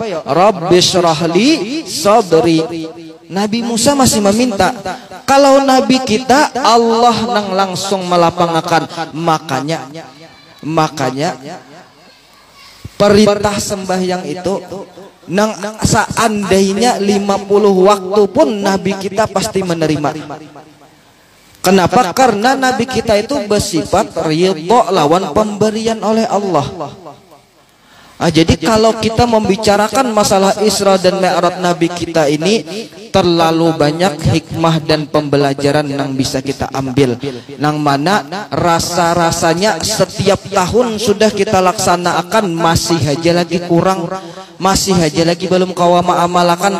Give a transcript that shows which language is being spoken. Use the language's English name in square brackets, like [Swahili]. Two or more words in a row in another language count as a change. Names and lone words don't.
[Arabic] Rabbishrahli sadri. [Banjar] Nabi Musa masih meminta. Kalau Nabi kita Allah nang langsung melapangakan. Makanya perintah sembahyang itu nang seandainya 50 waktu pun Nabi kita pasti menerima. [Indonesian] Kenapa? [Banjar] Karena Nabi kita itu bersifat ridho lawan pemberian oleh Allah. [Indonesian] Jadi kalau kita membicarakan masalah Isra dan Mi'raj Nabi kita ini terlalu banyak hikmah dan pembelajaran yang bisa kita ambil, yang mana rasa-rasanya setiap tahun sudah kita laksanakan masih aja lagi kurang, masih aja lagi belum kawama amalakan.